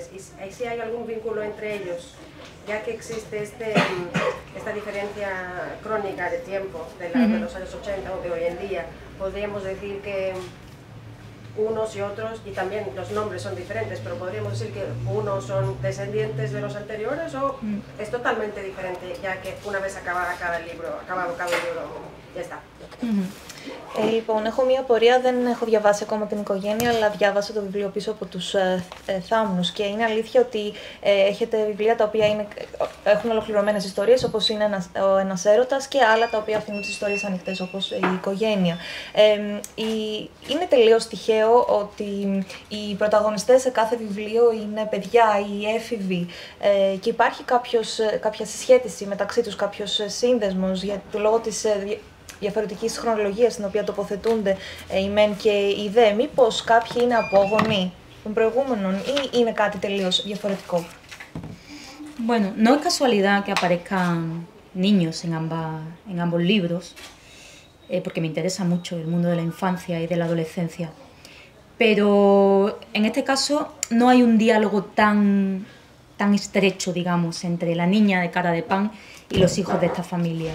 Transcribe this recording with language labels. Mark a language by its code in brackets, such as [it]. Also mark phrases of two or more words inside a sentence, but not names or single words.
[es] Y si hay algún vínculo entre ellos, ya que existe esta diferencia crónica de tiempo de los años 80 o de hoy en día, podríamos decir que unos y otros, y también los nombres son diferentes, pero podríamos decir que unos son descendientes de los anteriores o es totalmente diferente, ya que una vez acabado cada libro, ya está. [el] Λοιπόν, έχω μία πορεία, δεν έχω διαβάσει ακόμα την οικογένεια, αλλά διάβασα το βιβλίο πίσω από τους θάμνους και είναι αλήθεια ότι έχετε βιβλία τα οποία έχουν ολοκληρωμένες ιστορίες, όπως είναι ένας έρωτας, και άλλα τα οποία αφήνουν τις ιστορίες ανοιχτές, όπως η οικογένεια. Είναι τελείως τυχαίο ότι οι πρωταγωνιστές σε κάθε βιβλίο είναι παιδιά ή έφηβοι και υπάρχει κάποια συσχέτιση μεταξύ τους, κάποιος σύνδεσμος για το λόγο της διαφορετικής χρονολογίας στην οποία τοποθετούνται οι μεν και οι δε. Μήπως κάποιοι είναι απόγονοι των προηγούμενων ή είναι κάτι τελείως διαφορετικό? [es] Bueno, no es casualidad que aparezcan niños en ambos libros, porque me interesa mucho el mundo de la infancia y de la adolescencia. Pero en este caso no hay un diálogo tan estrecho, digamos, entre la niña de cara de pan y los hijos de esta familia.